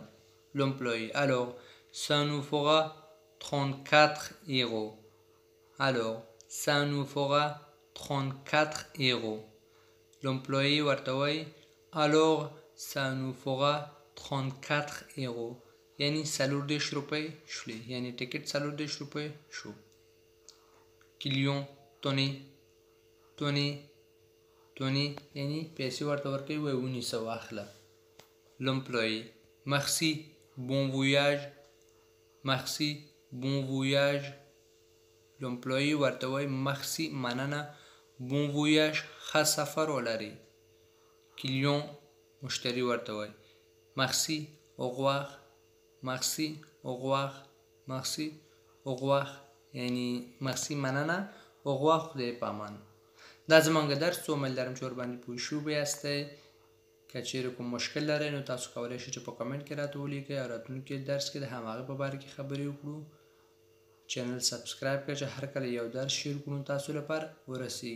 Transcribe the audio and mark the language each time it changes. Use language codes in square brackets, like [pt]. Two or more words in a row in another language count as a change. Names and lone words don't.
[fr] l'employé alors ça nous fera 34 euros. alors ça nous fera 34 euros. [ps] l'employé ورته وایي [fr] alors ça nous fera 34 euros [ps] یعنی 40 روپۍ شولې، یعنی ټیکټ 40 روپۍ شو. کلیون [fr] tenez tenez tenez [ps] یعنی پیسې ورته ورکوي، وایي ونیسه واخله. [fr] l'employé merci bon voyage merci bon voyage. [ps] l'employé ورته وایي merci مننه، [fr] bon voyage [ps] ښه سفر ولرئ. کلیون مشتری ورته وایي [fr] merci au revoir merci au revoir merci au revoir [ps] یعنی merci مننه، [fr] au revoir [ps] خدای پامان. دا زمونږ درس څو امیل لرم چې ورباندې پوه شوي یاستئ. که چیرې کوم مشکل لرئ نو تاسو کولی شئ چې په کمنټ کې راته ولیکئ او راتلونکي درس کې د هماغه په باره کې خبرې وکړو. چینل سبسکرایب کړئ چې هر کله یو درس شیر کړو تاسو لپاره ورسیږي.